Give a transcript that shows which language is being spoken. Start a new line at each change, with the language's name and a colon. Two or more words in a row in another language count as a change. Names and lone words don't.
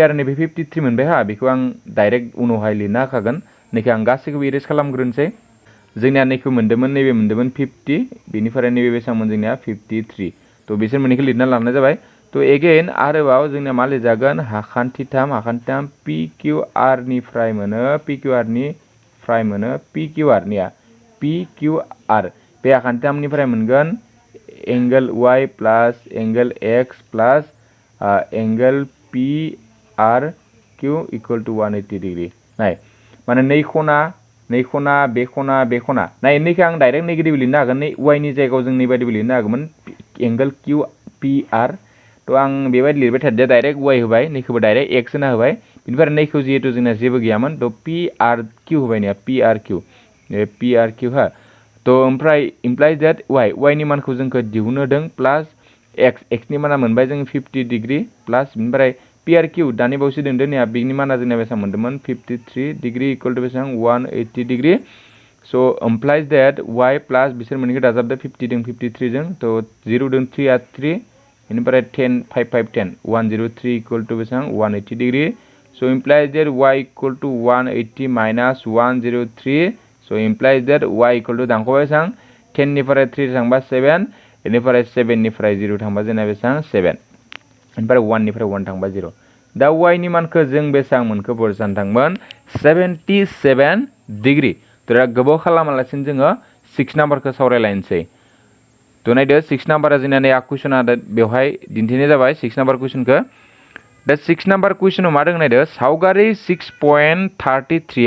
Bodo: आरो नैबे 53 मोनबाय हा बेखौ आं डाइरेक्ट उनावहाय लिरना होखागोन नैखौ आं गासैखौबो इरेज खालामग्रोनोसै जोंनिया नैखौ मोनदोंमोन नैबे मोनदोंमोन 50 बेनिफ्राय नैबे बेसेबांमोन जोंनिया 53 तो बिसोर मोननैखौ लिरना लानाय जाबाय तो एगेन आरोबाव जोंनिया मा लिरजागोन हाखान्थिथाम PQR निफ्राय मोनो PQR बे हाखान्थिथामनिफ्राय मोनगोन
English: angle Y plus angle X plus angle
Bodo: PRQ
English: equal to 180 degree
Bodo: नाय माने नै खना बे खना नाय नैखौ आं
English: direct negative
Bodo: लिरनो हागोन नै y नि जायगायाव जों नैबायदिबो लिरनो हागौमोन एंगल QPR तो आं बेबायदि लिरबाय थादों डाइरेक्ट y होबाय नैखौबो डाइरेक्ट x होना होबाय बेनिफ्राय नैखौ जिहेतु जोंना जेबो गैयामोन तो PRQ होबाय ना PRQ हा तो ओमफ्राय
English: implies that
Bodo: y नि मानखौ जोंखौ दिहुननो होदों प्लस x नि माना मोनबाय जों
English: 50 degree plus
Bodo: बेनिफ्राय PRQ दानि बावैसो दोनदों नै बिनि माना जोंना बेसेबां मोनदोंमोन
English: 53 degree equal to
Bodo: बेसेबां
English: 180 degree so implies that y plus
Bodo: बिसोर मोननैखौ दाजाबदो 50 जों 53 जों तो 0 जों 3 आ 3 बेनिफ्राय 10 5 5 10
English: 103 equal to
Bodo: बेसेबां
English: 180 degree so implies that y equal to 180 minus 103 so implies that y equal to
Bodo: दांखौबाय बेसेबां 10 निफ्राय 3 थांबा 7 बेनिफ्राय 7 निफ्राय 0 थांबा जोंना बेसेबां 7 बेनिफ्राय 1 निफ्राय 1 थांबा 0 दा y नि मानखौ जों बेसेबां मोनखो बोरसान थांमोन 77 डिग्री दा गोबाव खालामालासिनो जोङो 6 नाम्बारखौ सावरायलायनोसै तो नायदो 6 नाम्बारा जोंना नै कुइसना बेवहाय दिन्थिनाय जाबाय 6 नाम्बार कुइसनखौ दा 6 नाम्बार कुइसनाव मा दं नायदो सावगारि 6.33